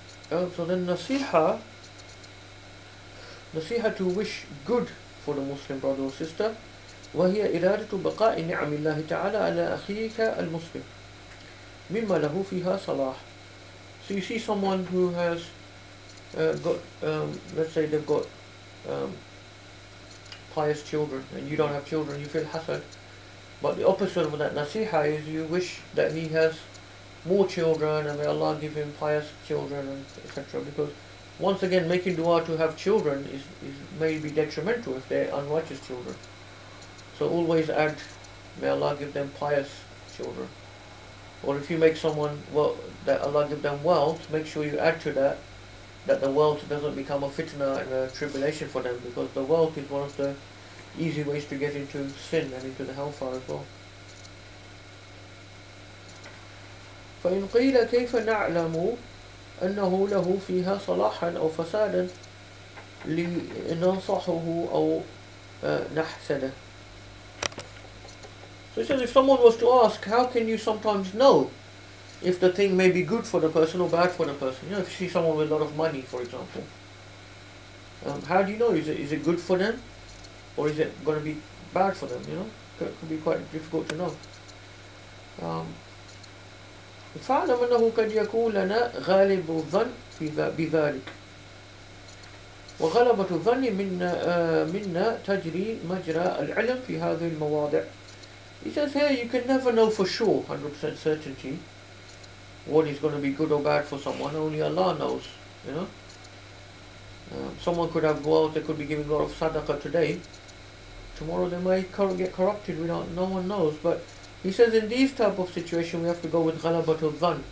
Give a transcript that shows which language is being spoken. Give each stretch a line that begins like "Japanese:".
English: So then nasiha to wish good for the Muslim brother or sister,
Arabic: وهي إرادة بقاء نعم الله تعالى على أخيك المسلم مما له فيها صلاح.
English: So you see someone who has got, let's say they've got pious children and you don't have children, you feel hasad. But the opposite of that nasiha is you wish that he has more children and may Allah give him pious children, and etc. Because once again, making dua to have children is may be detrimental if they're unrighteous children. So always add, may Allah give them pious children. Or if you make someone, well, that Allah give them wealth, make sure you add to that, that the wealth doesn't become a fitna and a tribulation for them, because the wealth is one of the easy ways to get into sin and into the hellfire as well.
Arabic: فإن قيل كيف نعلم أنه له فيها صلاحا أو فسادا لننصحه أو نحسده.
English: So he says, if someone was to ask, how can you sometimes know if the thing may be good for the person or bad for the person? You know, if you see someone with a lot of money, for example, how do you know? Is it good for them, or is it going to be bad for them? You know, it could be quite difficult to know.
Arabic: فاعلم أنه قد يكون لنا غالب الظن بذلك وغلبة الظن منا تجري مجرى العلم في هذه المواضع.
English: He says here you can never know for sure, 100% certainty, what is going to be good or bad for someone. Only Allah knows, you know. Someone could have wealth, they could be giving a lot of sadaqah today. Tomorrow they may get corrupted, no one knows. But he says in these type of situations we have to go with ghalabatul dhan.